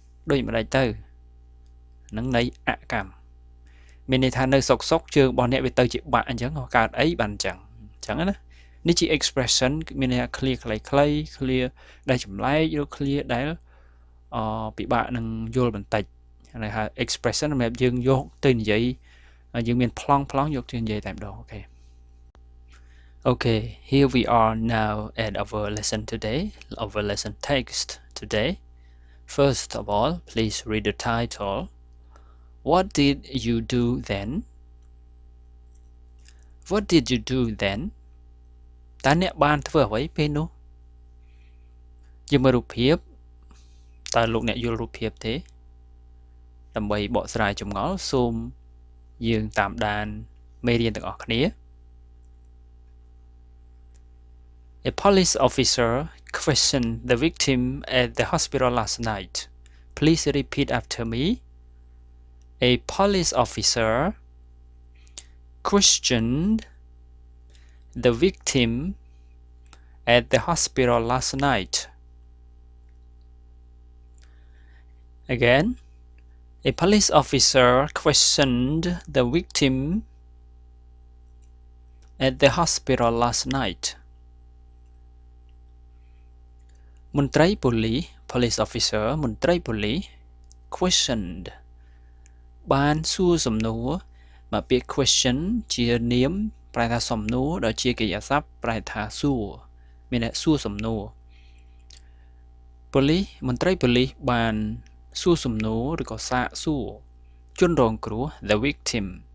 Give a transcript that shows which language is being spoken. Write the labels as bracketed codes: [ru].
[km] ដូចម្ដេចទៅនឹងន័យអកម្មមានន័យថានៅសុកជើងរបស់អ្នកវាទៅជាបាក់អញ្ចឹងកើតអីបានអញ្ចឹងណានេះជា expression មានន័យថា clear ខ្លី clear ដែលចម្លែកឬ clear ដែលពិបាកនឹងយល់បន្តិចហើយហៅ expression សម្រាប់យើងយកទៅនិយាយយើងមានប្លង់យកទៅនិយាយតែម្ដង [en] Okay, here we are now at our lesson today, our lesson text today. First of all, please read the title. What did you do then? What did you do then? [km] តើអ្នកបានធ្វើអ្វីពេលនោះយើងមើលរូបភាពតើលោកអ្នកយល់រូបភាពទេដើម្បីបកស្រាយចម្ងល់សូមយើងតាមដានមេរៀនទាំងអស់គ្នា [en] A police officer questioned the victim at the hospital last night. Please repeat after me. A police officer questioned the victim at the hospital last night. Again, a police officer questioned the victim at the hospital last night. [km] មន្ត្រី police officer មន្ត្រី police questioned បានសួរសំណួរមកពាក្យ question ជានាមប្រែថាសំណួរដល់ជាកិរិយាសព្ទប្រែថាសួរមានន័យសួរសំណួរ police មន្ត្រី police បានសួរសំណួរឬក៏សាកសួរជនរងគ្រោះ the victim